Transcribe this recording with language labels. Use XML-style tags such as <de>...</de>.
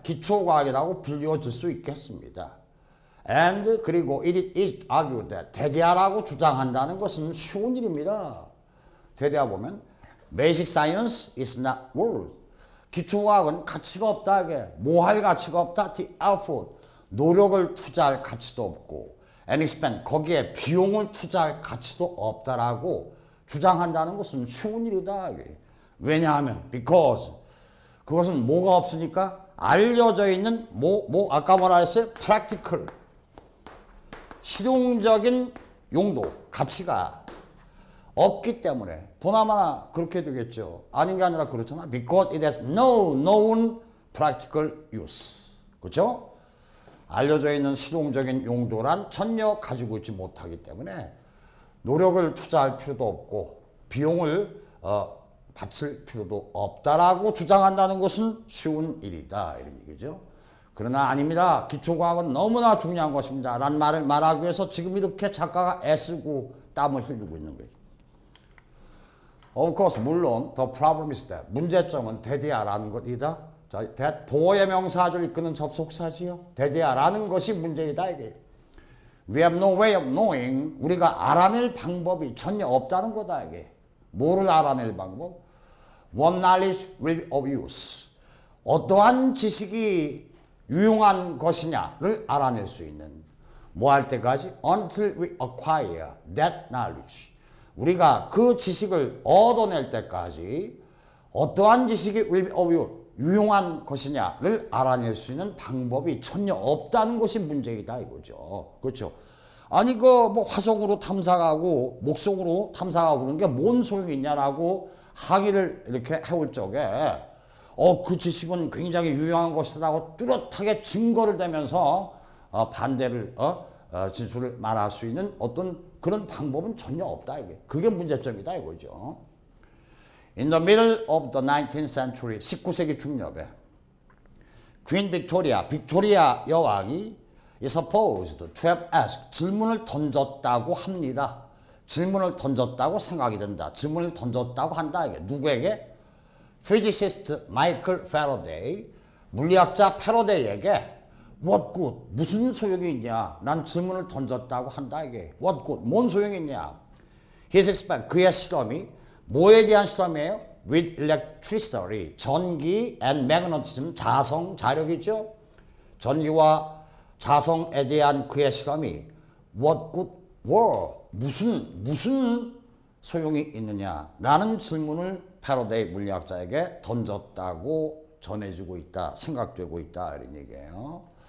<ko>기초과학이라고 불리워질 수 있겠습니다.</ko> <en>And</en> <ko>그리고</ko> <en>it is argued that</en> <ko>대대하라고 주장한다는 것은 쉬운 일입니다. 대대하 보면</ko> <en>basic science is not worth.</en> <ko>기초과학은 가치가 없다. 뭐 할 가치가 없다.</ko> <en>The effort.</en> <ko>노력을 투자할 가치도 없고</ko> <en>and expend.</en> <ko>거기에 비용을 투자할 가치도 없다라고 주장한다는 것은 쉬운 일이다. 왜냐하면</ko> <en>because</en> <ko>그것은 뭐가 없으니까 알려져 있는 아까 뭐라 했어요?</ko> <en>practical.</en> <ko>실용적인 용도, 가치가 없기 때문에 보나마나 그렇게 되겠죠. 아닌 게 아니라 그렇잖아.</ko> <en>Because it has no known practical use.</en> <ko>그렇죠? 알려져 있는 실용적인 용도란 전혀 가지고 있지 못하기 때문에 노력을 투자할 필요도 없고 비용을 바칠 필요도 없다라고 주장한다는 것은 쉬운 일이다. 이런 얘기죠. 그러나 아닙니다. 기초과학은 너무나 중요한 것입니다. 라는 말을 말하기 위해서 지금 이렇게 작가가 애쓰고 땀을 흘리고 있는 거예요.</ko> <en>Of course,</en> <ko>물론</ko> <en>the problem is that</en> <ko>문제점은 대대하라는 것이다. 자, that 보호의 명사를 이끄는 접속사지요. 대대하라는 것이 문제이다. 이게.</ko> <en>We have no way of knowing.</en> <ko>우리가 알아낼 방법이 전혀 없다는 거다. 이게. 뭐를 알아낼 방법?</ko> <en>What knowledge will be of use.</en> <ko>어떠한 지식이 유용한 것이냐를 알아낼 수 있는 뭐 할 때까지?</ko> <en>Until we acquire that knowledge.</en> <ko>우리가 그 지식을 얻어낼 때까지 어떠한 지식이</ko> <en>will be of use,</en> <ko>유용한 것이냐를 알아낼 수 있는 방법이 전혀 없다는 것이 문제이다 이거죠. 그렇죠? 아니 뭐 화성으로 탐사가고 목성으로 탐사가고 그런 게 뭔 소용이 있냐라고 항의를 이렇게 해올 적에 그 지식은 굉장히 유용한 것이라고 뚜렷하게 증거를 대면서 반대를 진술을 말할 수 있는 어떤 그런 방법은 전혀 없다 이게. 그게 문제점이다 이거죠.</ko> <en>In the middle of the 19th century,</en> <ko>19세기 중엽에</ko> <en>Queen Victoria,</en> <ko>빅토리아 여왕이</ko> <en>is supposed to have asked,</en> <ko>질문을 던졌다고 합니다. 질문을 던졌다고 생각이 된다. 질문을 던졌다고 한다. 이게 누구에게? physicist 마이클 패러데이, 물리학자 패러데이에게</ko> <en>what good,</en> <ko>무슨 소용이 있냐? 난 질문을 던졌다고 한다. 이게</ko> <en>what good,</en> <ko>뭔 소용이 있냐?</ko> <en>His experiment,</en> <ko>그의 실험이 뭐에 대한 실험이에요?</ko> <en>With electricity, 전기 and magnetism,</en> <ko>자성, 자력이죠. 전기와 자성에 대한 그의 실험이</ko> <en>what good were,</en> <ko>무슨 소용이 있느냐라는 질문을 패러데이 물리학자에게 던졌다고 전해지고 있다, 생각되고 있다 이런 얘기예요.</ko>